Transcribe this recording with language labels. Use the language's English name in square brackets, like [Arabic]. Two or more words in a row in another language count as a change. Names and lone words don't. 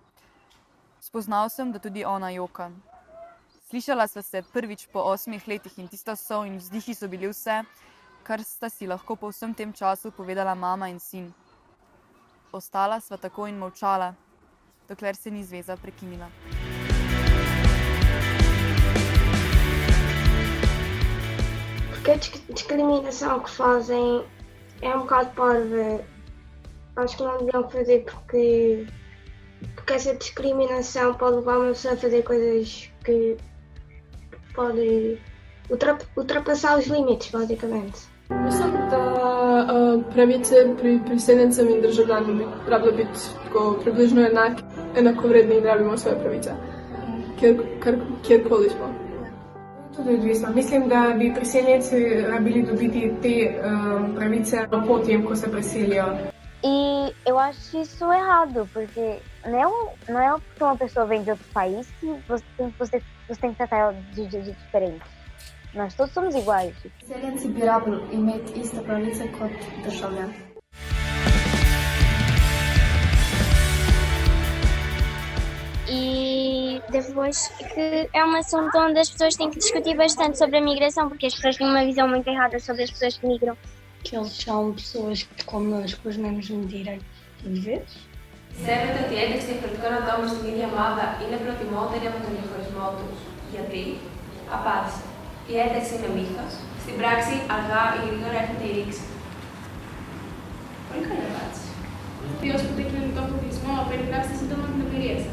[Slovenian] Spoznal sem, da tudi ona joka. Slišala sva se prvič po 8 letih in tista sol in vzdihi so bili vse, kar sta si lahko po vsem tem času povedala mama in sin. Ostala sva tako in molčala, dokler se ni zveza prekinila. [Portuguese] Porque a discriminação que fazem é bocado parva. Acho que não deviam fazer porque essa discriminação pode levar uma pessoa a fazer coisas que pode ultrapassar os limites, basicamente. [Slovenian] Mislim, da pravice pri priseljencem in državljanom bi trebalo biti tako približno enakovredne in rabimo svoje pravice, kjerkoli smo. Tudi odvisno. Mislim, da bi priseljenci rabili dobiti te pravice po tem, ko se preselijo. [Portuguese] E eu acho isso errado, porque não é porque uma pessoa vem de outro país que você tem que tratar ela de diferente. Nós todos somos iguais. [Slovenian] Priseljenci bi rabili imeti iste pravice kot državljani. [Portuguese] E depois que é um assunto onde as pessoas têm que discutir bastante sobre a migração, porque as pessoas têm uma visão muito errada sobre as pessoas que migram. Que eles são pessoas como nós, com os mesmos direitos e deveres. [Greek] Πιστεύετε ότι η ένταξη διαφορετικών ατόμων στην ίδια ομάδα είναι προτιμότερη από τον διαχωρισμό τους? Γιατί? Απάντησε. Η ένταξη είναι μύθος. Στην πράξη, αργά ή γρήγορα έρχεται η ρήξη. Πολύ καλή απάντηση. Ως που το κοινωνικό αποκλεισμό, περιγράψτε σύντομα την εμπειρία σας.